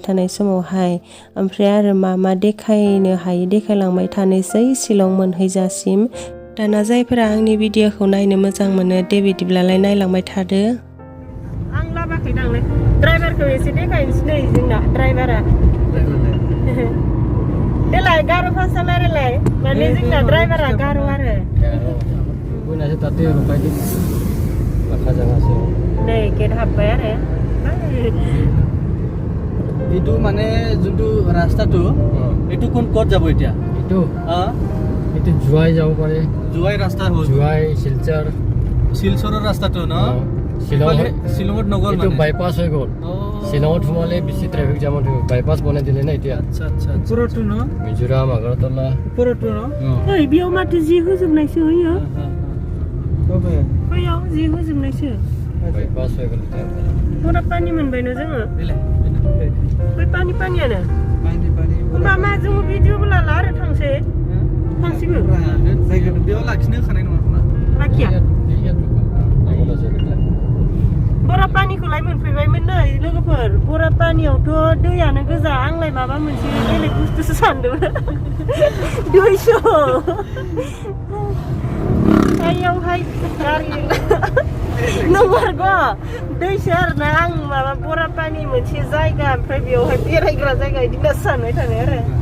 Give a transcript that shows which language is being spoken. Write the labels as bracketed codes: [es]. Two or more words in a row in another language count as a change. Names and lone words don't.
[brx] थानाय समावहाय ओमफ्राय आरो मा देखायनो हायो देखायलांबाय थानोसै शिलं मोनहैजासिम दाना जायफोरा आंनि भिडिअखौ नायनो मोजां मोनो दे बिदिब्लालाय नायलांबाय थादो आं लाबाखै दांलै ड्राइभारखौ एसे देखायनोसै नै जोंना ड्राइभारा देलाय गार' भाषा रायलाय माने जोंना ड्राइभारा गार' आरो नै गेट हाबबाय आरो [as] এইটো মানে যোনটো ৰাস্তাটো এইটো কোন ক'ত যাব এতিয়া এইটো এইটো জুৱাই যাব পাৰে জুৱাই ৰাস্তা হ'ল জুৱাই শিলচৰৰ ৰাস্তাটো ন শিলঙত নগ'ল এইটো বাইপাছ হৈ গ'ল শিলঙত সোমালে বেছি [en] traffic jamত [as] হৈ বাইপাছ বনাই দিলে না এতিয়া আচ্ছা আচ্ছা ওপৰতো ন মিজোৰাম আগৰতলা ওপৰতো ন [brx] ओइ बेयाव माथो जि होजोबनायसो होयो बैयाव जि होजोबनायसो [as] বাইপাছ হৈ গ'ল [brx] बरापानि मोनबायनो जोङो बै पानियानो होमबा मा जोङो भिडिअबो लाला आरो थांसिगो जायगाखौ बेयाव लाखिनो होखानाय नङा खोमा लाखिया बरापानिखौलाय मोनफैबायमोन नै लोगोफोर बरापानियावथ' दैयानो गोजा आंलाय माबा मोनसे बेलेग बुस्थुसो सानदोंमोन दैसो आइयावहाय गारि नंमारगौ दैसो आरोना आं माबा बरापानि मोनसे जायगा ओमफ्राय बेयावहाय बेरायग्रा जायगा बिदिनो सानबाय थानाय आरो